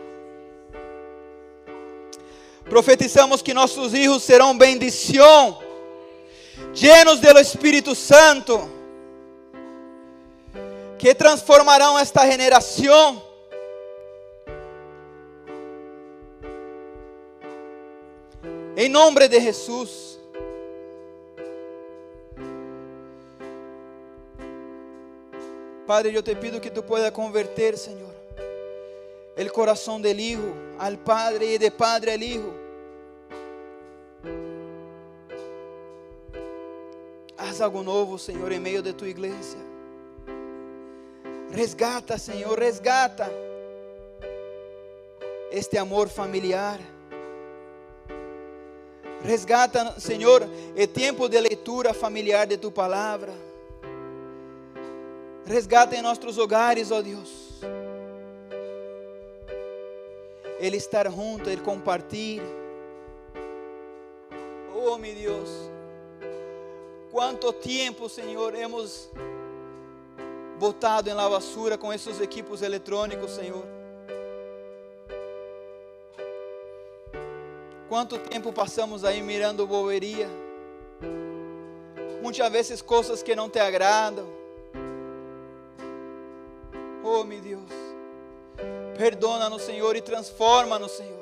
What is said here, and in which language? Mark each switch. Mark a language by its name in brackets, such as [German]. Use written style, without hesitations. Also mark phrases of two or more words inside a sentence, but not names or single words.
[Portuguese] Profetizamos que nossos hijos serão bendição, llenos do Espírito Santo, que transformarão esta geração. Em nome de Jesus. Padre, eu [Spanish] te pido que tu puedas [Portuguese] converter, Senhor, o coração [Spanish] del hijo al Padre [Portuguese] e [Spanish] de Padre al Hijo. [Portuguese] Haz algo novo, Senhor, em meio de tu igreja. Resgata, Senhor, resgata este amor familiar. Resgata, Senhor, o tempo de leitura familiar de tu palavra. Resgata em nossos hogares, ó Deus. Ele estar junto, Ele compartilhar. Oh, meu Deus. Quanto tempo, Senhor, [Spanish] hemos botado [Portuguese] em [Spanish] la basura [Portuguese] com esses equipos eletrônicos, Senhor. Quanto tempo passamos aí mirando boberia, muitas vezes coisas que não te agradam. Oh, meu Deus, perdona-nos, Senhor, e transforma-nos, Senhor.